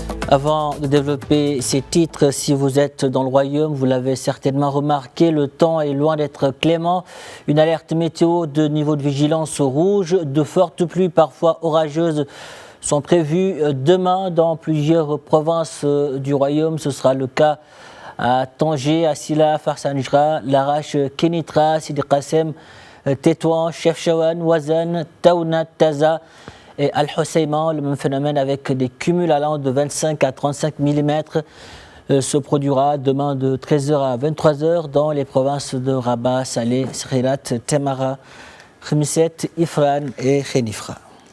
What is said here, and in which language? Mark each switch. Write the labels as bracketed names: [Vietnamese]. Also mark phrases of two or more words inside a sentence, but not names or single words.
[French] Avant de développer ces titres, si vous êtes dans le royaume, vous l'avez certainement remarqué, le temps est loin d'être clément. Une alerte météo de niveau de vigilance rouge, de fortes pluies parfois orageuses sont prévues demain dans plusieurs provinces du royaume. Ce sera le cas à Tanger, à Sila, Farsanjra, Larache, Kenitra, Sidi Qassem, Tétouan, Chefchaouen, Ouazan, Taounat, Taza et Al-Hoceïma. Le même phénomène avec des cumuls allant de 25 à 35 mm se produira demain de 13h à 23h dans les provinces de Rabat, Salé, Srirat, Temara, Khmiset, Ifran et Khenifra.